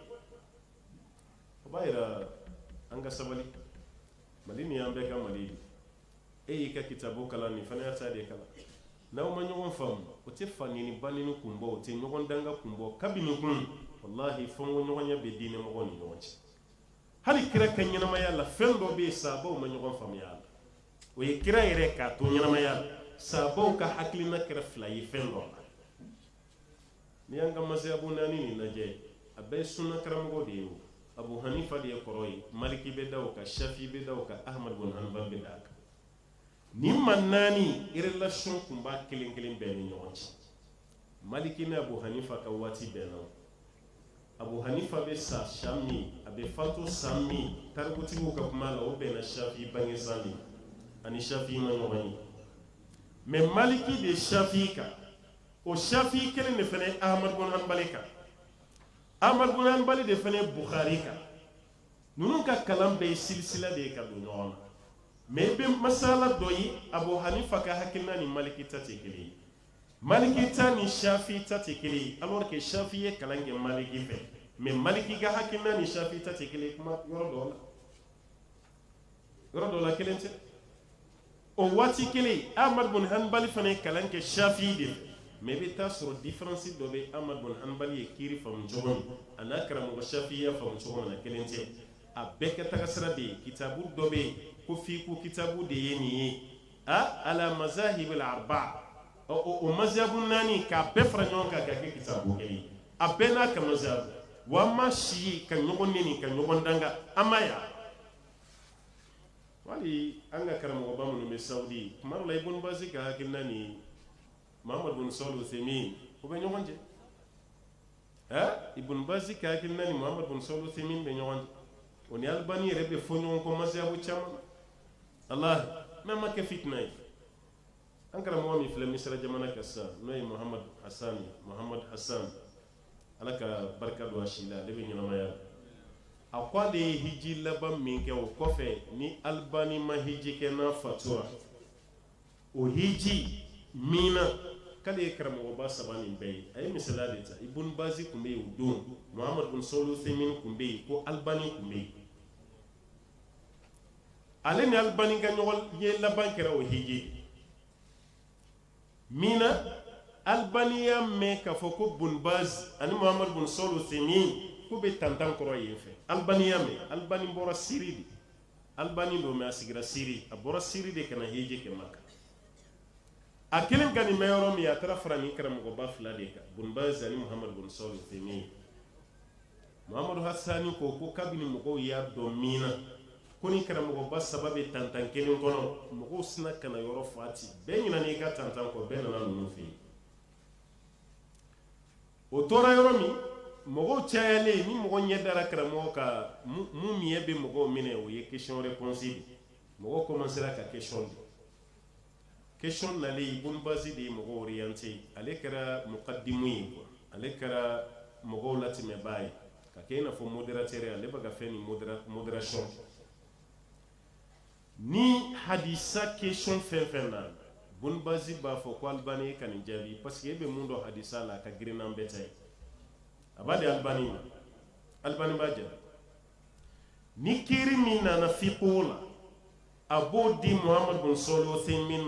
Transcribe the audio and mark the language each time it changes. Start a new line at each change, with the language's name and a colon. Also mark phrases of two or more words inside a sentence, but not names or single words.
Bambara: o b'a yira an ka sabali mali ni y'an bɛɛ ka mali e y'i ka kitabu kalan nin fana y'a ta de kalan n'aw ma ɲɔgɔn faamu o tɛ fanini banini kun bɔ o tɛ ɲɔgɔn danga kun bɔ kabini kun wallahi fɔnko ɲɔgɔnya bɛ diinɛ mɔgɔw ni ɲɔgɔn cɛ hali kira ka ɲɛnamaya la fɛn dɔ bɛ yen sahabaw ma ɲɔgɔn faamuya a la o ye kira yɛrɛ k'a to ɲɛnamaya la sahabaw ka hakilina kɛra fila ye fɛn dɔ la n'i y'an ka masayabu naani nin lajɛ a bɛɛ ye sunna karamɔgɔ de ye o abu hanifa de ye kɔrɔ ye maliki bɛ da o kan shafi bɛ da o kan ahmad bin hanbal bɛ da a kan nin ma naani relation kun b'a kelen kelen bɛɛ ni ɲɔgɔn cɛ maliki ni abu hanifa ka waati bɛnna abu hanifa bɛ sa san min a bɛ fatu san min tarikutigiw ka kuma la o bɛnna shafi bange san min ani shafi ma ɲɔgɔn ye mais maliki de shafi kan o shafi kelen de fana ye ahmad bin hanbal kan ahmad bin hanbal de fana ye bukhari kan ninnu ka kalan bɛɛ ye silsila de ye ka don ɲɔgɔn na mais i bɛ masala dɔ ye abu hanifa ka hakilina ni maliki ta tɛ kelen ye maliki ta ni shafi ta tɛ kelen ye
French: alors que
Bambara: shafi ye kalan kɛ maliki fɛ mais maliki ka hakilina ni shafi ta tɛ kelen ye kuma yɔrɔ dɔ la kelen tɛ o waati kelen ahmad bin hanbal fana ye kalan kɛ shafi de fɛ mais i bɛ taa sɔrɔ différence dɔ bɛ ahmad bin hanbal ye kiiri faamu cogo min a n'a karamɔgɔ shafi ya faamu cogo min na kelen tɛ a bɛɛ kɛ taga sira de ye kitabu dɔ bɛ yen ko f'i ko kitabu de ye nin ye
Arabic: على المذاهب الأربعة
Bambara: o mazhabu naani k'a bɛɛ fara ɲɔgɔn kan k'a kɛ kitabu kelen ye a bɛɛ n'a ka mazhabu wa an ma si ka ɲɔgɔn neni ka ɲɔgɔn danga an ma ya wali an ka karamɔgɔba minnu bɛ saudi tuma dɔ la ibn bazi ka hakilina ni muhammad bin salih uthaymin o bɛ ɲɔgɔn cɛ ibn bazi ka hakilina ni muhammad bin salih uthaymin bɛ ɲɔgɔn cɛ o ni albani yɛrɛ bɛ fɔ ɲɔgɔn kɔ mazhabu caman Allah mɛ ma kɛ fitina ye an karamɔgɔ min filɛ misira jamana kan sisan n'o ye muhammad hassan ala ka barika don a si la ale bɛ ɲɛnamaya a ko ale ye hiji laban min kɛ o kɔfɛ ni albani ma hiji kɛ n'a fatura o hiji min na k'ale ye karamɔgɔba saba nin bɛɛ ye a ye misaliya de ta ibn bazi tun bɛ yen o don muhammad bin salih uthaymin tun bɛ yen ko albani tun bɛ yen ale ni albani ka ɲɔgɔn ye laban kɛra o hiji min na albani y'a mɛn k'a fɔ ko bin bazi ani muhammad bin salih uthaymin k'u bɛ tantan kɔrɔ yen fɛ albani y'a mɛn albani bɔra siri de albani don mɛ a sigira siri a bɔra siri de ka na hiji kɛ maka a kelen ka nin mɛn yɔrɔ min a taara fara nin karamɔgɔba fila de kan bin bazi ani muhammad bin salih uthaymin muhammadu hassani ko kabini mɔgɔw y'a dɔn min na ko ni karamɔgɔba saba bɛ tantan kelen kɔnɔ mɔgɔw sina ka na yɔrɔ fati bɛɛ ɲinɛ n'i ka tantan kɔ bɛɛ nana ninnu fɛ yen o tora yɔrɔ min mɔgɔw cayalen ni mɔgɔ ɲɛ dara karamɔgɔ ka mun miɲɛ bɛ mɔgɔw minɛ o ye
French: question réponse
Bambara: de mɔgɔw commencera ka question de question nalen Ibn Baz de ye mɔgɔw orienté ale kɛra muqaddimu ye quoi ale kɛra mɔgɔw latɛmɛbaa ye ka kɛ i n'a fɔ modérateur ale bɛ ka fɛn ni modération ni hadisa question fɛn fɛn na Ibn Baz b'a fɔ ko Albani ye ka nin jaabi
French: parce que
Bambara: e bɛ mun dɔn hadisa la ka girin n'an bɛɛ ta ye a b'a di Albani ma Albani b'a jaabi ni kiiri min nana fiqhu la a b'o di Muhammad bin Salih Uthaymin